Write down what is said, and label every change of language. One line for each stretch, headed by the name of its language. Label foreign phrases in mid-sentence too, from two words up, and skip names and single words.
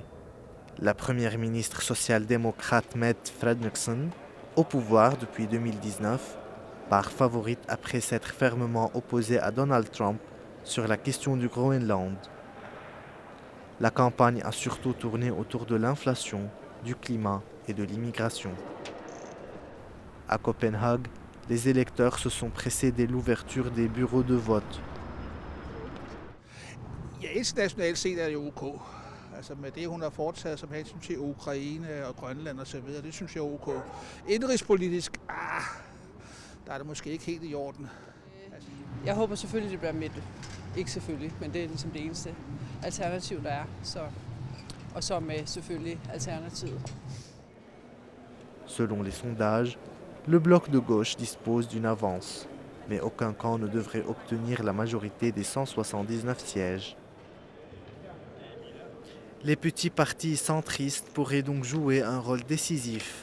French: La première ministre social-démocrate Mette Frederiksen, au pouvoir depuis 2019, part favorite après s'être fermement opposée à Donald Trump sur la question du Groenland. La campagne a surtout tourné autour de l'inflation, du climat et de l'immigration. À Copenhague, les électeurs se sont pressés dès l'ouverture des bureaux de vote.
Danish: Ja, internationalt set er det ok. Altså med det, hun har foretaget som hensyn til Ukraine og Grønland osv., det synes jeg er ok. Indrigspolitisk, der er det måske ikke helt i orden. Jeg håber selvfølgelig, det bliver Mette. Ikke selvfølgelig, men det er ligesom det eneste alternativ, der er. Og så med selvfølgelig alternativet.
French: Selon les sondages, le bloc de gauche dispose d'une avance, mais aucun camp ne devrait obtenir la majorité des 179 sièges. Les petits partis centristes pourraient donc jouer un rôle décisif.